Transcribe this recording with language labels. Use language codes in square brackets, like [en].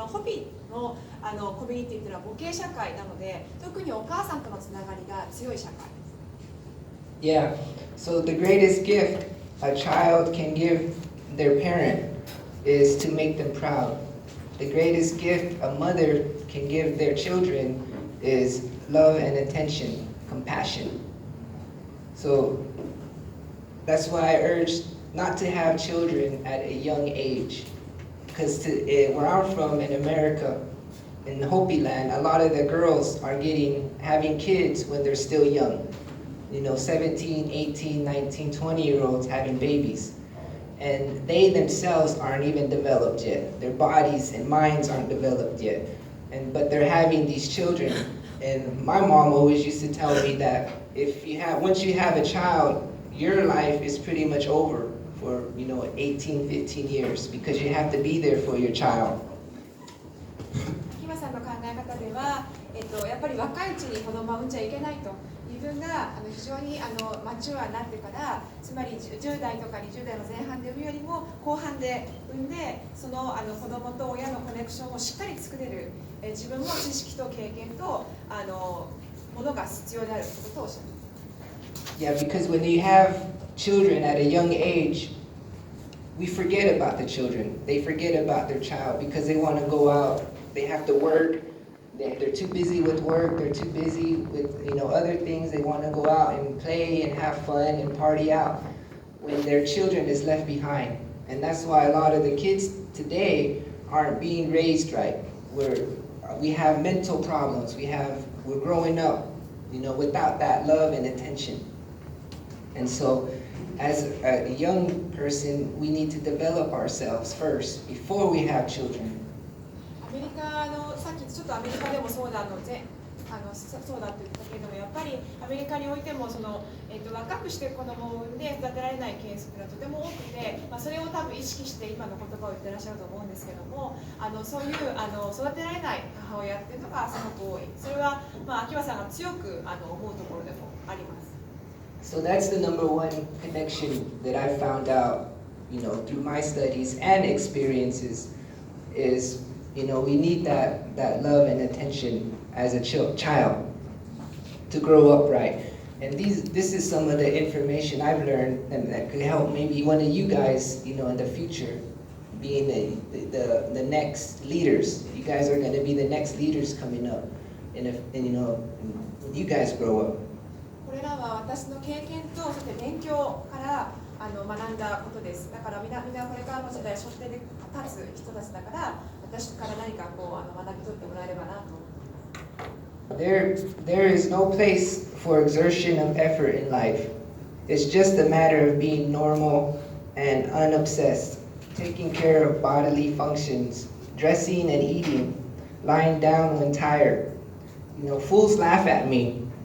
[ja] ホピのコミュニティというのは母系社会なので、特にお母さんとのつながりが強い社会です。 [en] Yeah, so the greatest gift a child can give their parent is to make them proud. The greatest gift a mother can give their children is love and attention, compassion. So that's why I urge not to have children at a young age. Because where I'm from in America, in Hopi land, a lot of the girls are having kids when they're still young. 17, 18, 19, 20-year-olds having babies. And they themselves aren't even developed yet. Their bodies and minds aren't developed yet. But they're having these children. And my mom always used to tell me that once you have a child, your life is pretty much over for 18, 15 years because you have to be there for your child. [ja] 秋間さんの考え方では、やっぱり若いうちに子供は産んじゃいけないと。自分が非常にマチュアになってから、つまり10代とか20代の前半で産むよりも後半で産んで、その子供と親のコネクションをしっかり作れる、自分も知識と経験とものが必要であるということをおっしゃいます。 [en] Yeah, because when you have children at a young age, we forget about the children. They forget about their child because they want to go out. They have to work. They're too busy with work, they're too busy with other things. They want to go out and play and have fun and party out when their children is left behind. And that's why a lot of the kids today aren't being raised right. We have mental problems. We're growing up, without that love and attention. And so as a young person, we need to develop ourselves first before we have children. [ja] アメリカのさっきちょっとアメリカでもそうだそうだって言ったけども、やっぱりアメリカにおいても若くして子供を産んで育てられないケースがとても多くて、それを多分意識して今の言葉を言ってらっしゃると思うんですけども、そういう育てられない母親っていうのがすごく多い。それは秋葉さんが強く思うところでもあります。 [en] So that's the number one connection that I found out, through my studies and experiences is, we need that love and attention as a child to grow up right. And this is some of the information I've learned and that could help maybe one of you guys, in the future, being the next leaders. You guys are going to be the next leaders coming up, and when you guys grow up. [ja] これらは私の経験とそして勉強から学んだことです。だからみんなこれからの時代、初手で立つ人たちだから、私から何か学び取ってもらえればなと思って。 [en] There is no place for exertion of effort in life. It's just a matter of being normal and unobsessed, taking care of bodily functions, dressing and eating, lying down when tired. Fools laugh at me.